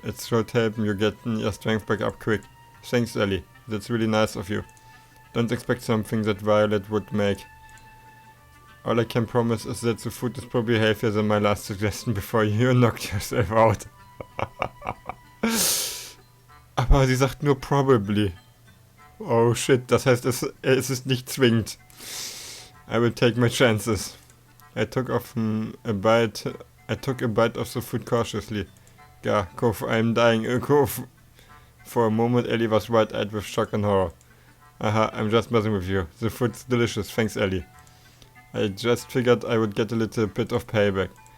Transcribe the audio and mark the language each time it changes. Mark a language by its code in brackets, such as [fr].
[en] It should help you getting your strength back up quick. Thanks, Ellie. That's really nice of you. Don't expect something that Violet would make. All I can promise is that the food is probably healthier than my last suggestion before you knocked yourself out. [de] Aber sie sagt nur probably. Oh shit, das heißt, es ist nicht zwingend. [en] I will take my chances. I took a bite of the food cautiously. Yeah, Kof, I'm dying. Kof. For a moment, Ellie was wide-eyed with shock and horror. Aha, I'm just messing with you. The food's delicious, thanks, Ellie. I just figured I would get a little bit of payback.